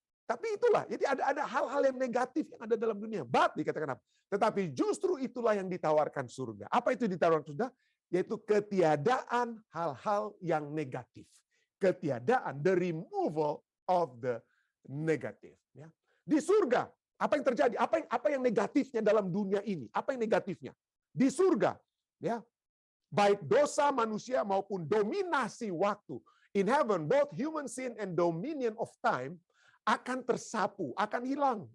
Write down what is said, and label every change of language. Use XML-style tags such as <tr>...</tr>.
<id>Tapi itulah, jadi ada hal-hal yang negatif yang ada dalam dunia. But dikatakan apa? Tetapi justru itulah yang ditawarkan surga. Apa itu ditawarkan surga? Yaitu ketiadaan hal-hal yang negatif. Ketiadaan,</id> <en>the removal of the negative.</en> <id>Ya. Di surga, apa yang terjadi? Apa yang negatifnya dalam dunia ini? Apa yang negatifnya? Di surga, ya, baik dosa manusia maupun dominasi waktu.</id> <en>In heaven, both human sin and dominion of time</en> <id>akan tersapu, akan hilang.</id>